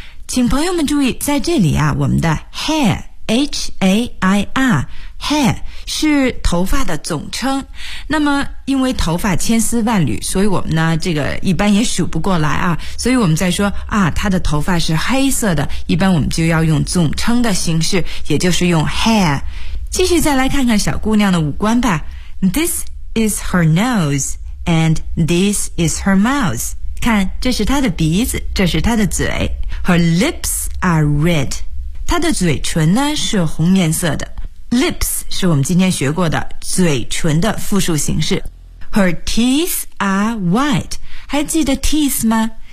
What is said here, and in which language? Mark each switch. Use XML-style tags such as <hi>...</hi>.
<zh>请朋友们注意，在这里啊，我们的 hair, H-A-I-R,Hair 是头发的总称，那么因为头发千丝万缕，所以我们呢这个一般也数不过来啊，所以我们在说啊他的头发是黑色的，一般我们就要用总称的形式，也就是用 hair。继续再来看看小姑娘的五官吧。</zh> <en>This is her nose and this is her mouth.</en> <zh>看，这是她的鼻子，这是她的嘴。</zh> <en>Her lips are red.</en> <zh>她的嘴唇呢是红颜色的。 Lips 是我们今天学过的嘴唇的复数形式。</zh> <en>Her teeth are white.</en> <zh>还记得 teeth 吗？</zh>